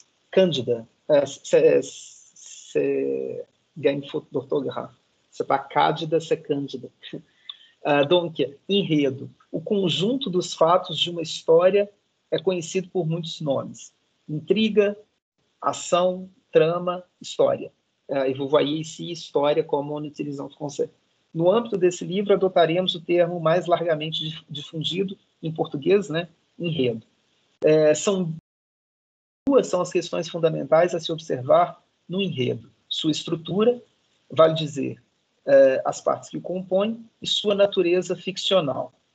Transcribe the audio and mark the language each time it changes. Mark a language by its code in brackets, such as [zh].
[fr] Cândida. C'est gagne faute d'orthographe. C'est pas Cándida, c'est Cândida. Donc, enredo. [pt] O conjunto dos fatos de uma história é conhecido por muitos nomes. Intriga, ação, trama, história. [fr] E vous voyez ici história como on utilise en français. [pt] No âmbito desse livro, adotaremos o termo mais largamente difundido em português, né? Enredo. Duas são as questões fundamentais a se observar no enredo. Sua estrutura, vale dizer, as partes que o compõem, e sua natureza ficcional.